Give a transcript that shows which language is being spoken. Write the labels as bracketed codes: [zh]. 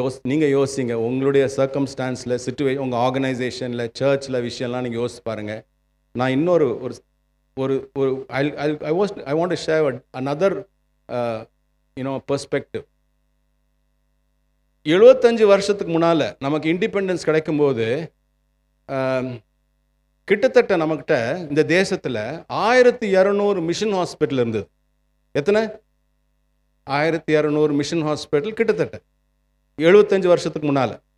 [ta] நீங்கள் யோசிங்க, உங்களுடைய சர்க்கம்ஸ்டான்ஸில், சிச்சுவேஷன், உங்கள் ஆர்கனைசேஷனில், சர்ச்சில் விஷயம்லாம் நீங்கள் யோசிச்சு பாருங்கள். நான் இன்னொரு [en] I want to share another perspective. [ta] 75 வருஷத்துக்கு முன்னால் நமக்கு இண்டிபெண்டன்ஸ் கிடைக்கும்போது கிட்டத்தட்ட நமக்கிட்ட இந்த தேசத்தில் 1200 மிஷன் ஹாஸ்பிட்டல் இருந்தது. எத்தனை? 1200 மிஷன் ஹாஸ்பிட்டல் கிட்டத்தட்ட 75 வருஷத்துக்கு முன்னால்.